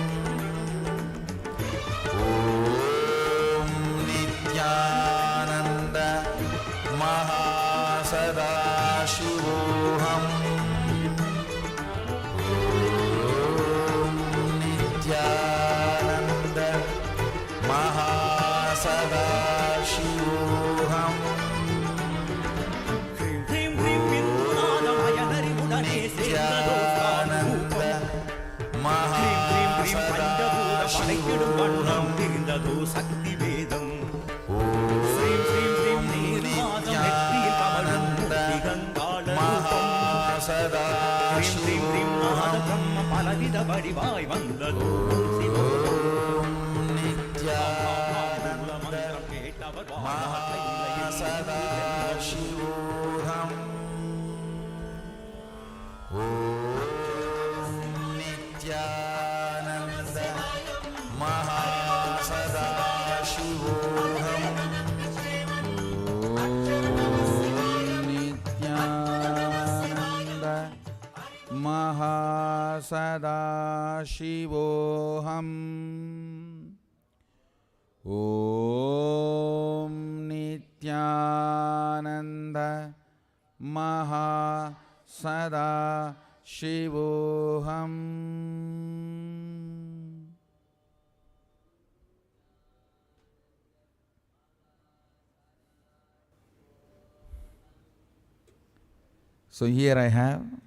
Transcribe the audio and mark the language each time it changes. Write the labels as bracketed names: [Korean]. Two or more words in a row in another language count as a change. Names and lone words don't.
[Sanskrit] नित्यानन्द महासदाशिवोऽहम् नित्यानन्द महासदाशिवोऽहम् [Tamil] ஹ்ரீம் ஹ்ரீம் ஹ்ரீம் பிந்துநாதமய நரிவுடனே சேர்ந்ததோ Nithyananda ஹ்ரீம் ஹ்ரீம் ஹ்ரீம் பஞ்சபூத படைக்கிடும் வண்ணம் [Sanskrit] Mahasadaशिवोहam [Tamil] தெரிந்ததோ சக்தி வேதம் ஸ்ரீம் ஸ்ரீம் ஸ்ரீம் நீர்நாதம் நெற்றியில் கமலம் முக்தி கங்காள ரூபம் ஹ்ரீம் ஹ்ரீம் ஹ்ரீம் நாத பிரம்ம பலவித வடிவாய் வந்ததோ சிவம் Nithyananda மந்திரம் கேட்டவர் [Sanskrit] महासदाशिवोऽहम् नित्यानन्द महासदाशिवोऽहम् नित्यानन्द महासदाशिवोऽहम् ॐ नित्यानन्द महासदाशिवोऽहम् [English] So here I have